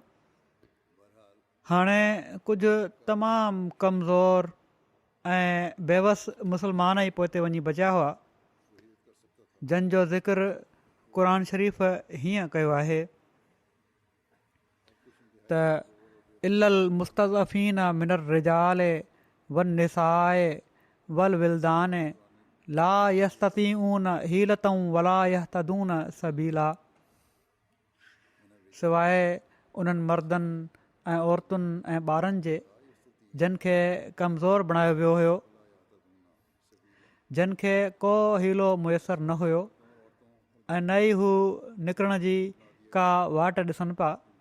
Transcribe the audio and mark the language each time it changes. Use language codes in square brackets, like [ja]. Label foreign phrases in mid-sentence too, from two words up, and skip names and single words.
[sd] हाणे कुझु तमामु कमज़ोर ऐं बेवस मुस्लमान ई पोइ ते वञी बचिया हुआ, जंहिंजो ज़िक्र क़ुर शरीफ़ हीअं कयो आहे त [ar] إلا المستضعفين من الرجال والنساء والولدان لا يستطيعون حيلة ولا يهتدون سبيلا. [sd] सवाइ उन्हनि मर्दनि ऐं औरतुनि ऐं ॿारनि जे जिन खे कमज़ोर बणायो वियो हुयो, जिन खे को हीलो मुयसरु न हुयो ऐं न ई हू निकिरण जी का वाट ॾिसनि पिया।